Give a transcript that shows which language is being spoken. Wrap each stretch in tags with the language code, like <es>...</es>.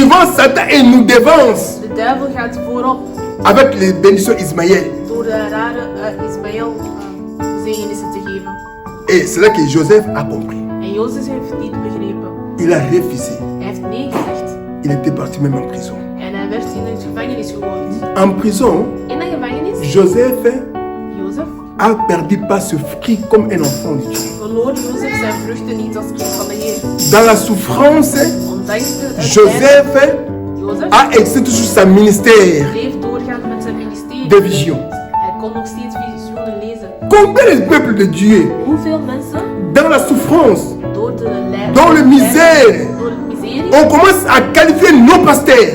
<fr>Souvent, Satan, il nous dévance</fr> <nl>De duivel gaat voorop</nl> <fr>avec les bénédictions d'Ismaël.</fr> <nl>door de rare Ismaël zegenissen te geven.</nl> <fr>Et c'est là que Joseph a compris.</fr> <nl>En Jozef heeft niet begrepen.</nl> <fr>Il a refusé.</fr> <nl>Hij heeft nee gezegd.</nl> <fr>Il était parti même en prison.</fr> <nl>En hij werd in de gevangenis gegooid.</nl> <fr>En prison,</fr> <nl>In de gevangenis,</nl> <fr>Joseph</fr> <nl>Jozef,</nl> <fr>a perdu pas ce fruit comme un enfant de Dieu.</fr> <nl>verloor Jozef zijn vruchten niet als kind van de Heer.</nl> <fr>Dans la souffrance,</fr> <nl>Ondanks de</nl> <fr>Joseph</fr> <nl>Jozef</nl> <fr>a exercé toujours sa ministère</fr> <nl>bleef doorgaan met zijn ministerie.</nl> <fr>de vision.</fr> <nl>Hij kon nog steeds visioenen lezen.</nl> <fr>Combien de peuples de Dieu,</fr> <nl>Hoeveel mensen</nl> <fr>dans la souffrance,</fr> <nl>door de lijden,</nl> <fr>dans le misère,</fr> <nl>door de miserie,</nl> <fr>on commence à qualifier nos pasteurs.</fr>